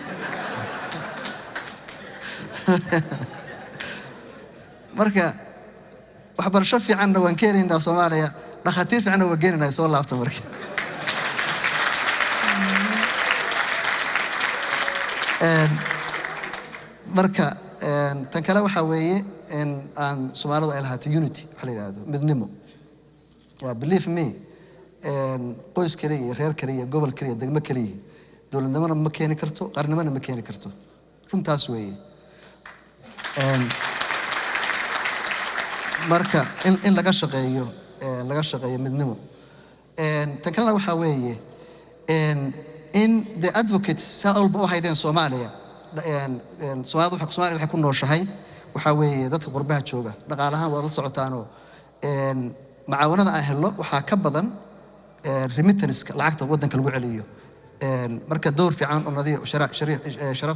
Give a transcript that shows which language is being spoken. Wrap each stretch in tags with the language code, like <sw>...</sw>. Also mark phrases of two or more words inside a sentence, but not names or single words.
<so>marka waxbarasho fiican waan keenaynaa Soomaaliya dhakhaatiir fiican waan keenaynaa soo laabta marka marka tan kale waxa weeye in aan Soomaalidu ay lahaato unity waxa la yiraahdo midnimo</so> <en>believe me</en> <so>qoys kale iyo reer kale iyo gobol kale iyo degmo kale iyo dawladnimada ma keeni karto qarnimada ma keeni karto runtaas weeye marka in laga shaqeeyo midnimo tan kale waxa weeye</so> <en>in the advocates</en> <so>saa walba u haydeen Soomaaliya Soomaaliya waxay ku nooshahay waxaa weeye dadka qurbaha jooga dhaqaalahaan waad la socotaanoo macaawanada aan helno waxaa ka badan remittanska lacagta waddanka lagu celiyo marka dowr fiican oo nadiif sharaf</so>